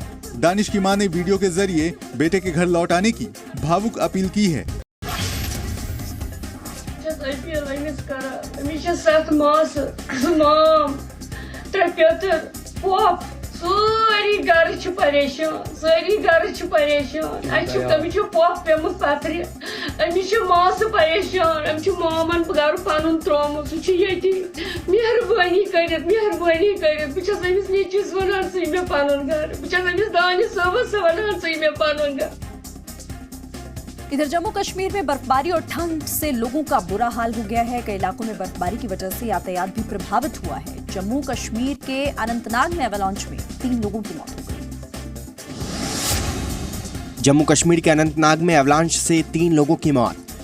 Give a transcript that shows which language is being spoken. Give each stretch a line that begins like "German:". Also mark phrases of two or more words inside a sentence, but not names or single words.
Hindi: दानिश की मां ने वीडियो के जरिए बेटे के घर लौट आने की भावुक अपील की है।
Kashmiri: सारी घर परेशान, सारी घर परेशान। अमिस पप पेमुत पथर, अमिस मास परेशान, अमिस मामन घर पन त्रोमुत सह मेहरबानी कर बस अमिस नीचिस वन सी मे पन घर, बस अमिस दानिश सबस वन सी मे पन घर।
Hindi: इधर जम्मू कश्मीर में बर्फबारी और ठंड से लोगों का बुरा हाल हो गया है। कई इलाकों में बर्फबारी की वजह से यातायात भी प्रभावित हुआ है। जम्मू कश्मीर के अनंतनाग में एवलांच में 3 लोगों की मौत हो गई। जम्मू कश्मीर के अनंतनाग में एवलांच से 3 लोगों की मौत।